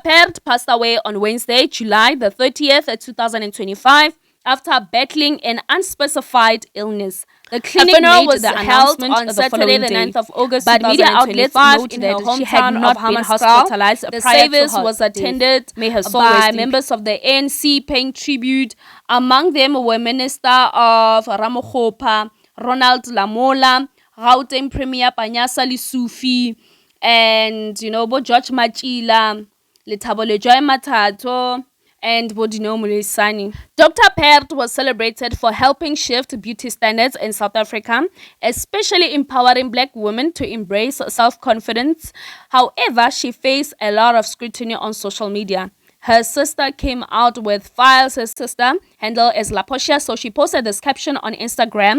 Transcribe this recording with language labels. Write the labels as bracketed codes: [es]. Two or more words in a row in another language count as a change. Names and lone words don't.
[en] Pert passed away on Wednesday, July the 30th, 2025, after battling an unspecified illness. The clinic was held on Saturday, the 9th of August, but media outlets noted that she had not been hospitalized. The service was attended by members of the ANC, paying tribute. Among them were Minister of Ramokgopa, Ronald Lamola, Gauteng Premier Panyasa Lesufi, and Bo George Machila, Lethabo Lejoy Mathato, and Dineo Moleisane. Dr. Pert was celebrated for helping shift beauty standards in South Africa, especially empowering Black women to embrace self-confidence. However, she faced a lot of scrutiny on social media. Her sister came out with files. Her sister, handled as La Portia, so she posted this caption on Instagram.